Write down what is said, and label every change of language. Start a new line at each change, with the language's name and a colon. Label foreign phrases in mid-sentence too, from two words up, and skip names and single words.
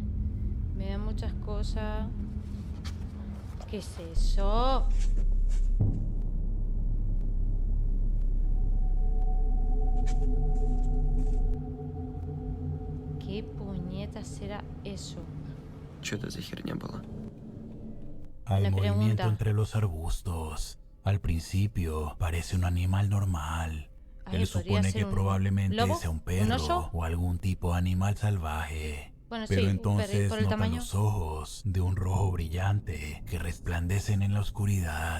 Spanish: Me dan muchas cosas. ¿Qué es eso? ¿Qué puñetas será eso?
Russian: Что это за херня была?
Spanish: Hay La movimiento pregunta. entre los arbustos. Al principio parece un animal normal. Ay, Él podría supone ser que un probablemente lobo, sea un un perro oso. o algún tipo de animal salvaje. Bueno, Pero sí, entonces por el nota tamaño. los ojos de un rojo brillante que resplandecen en la oscuridad.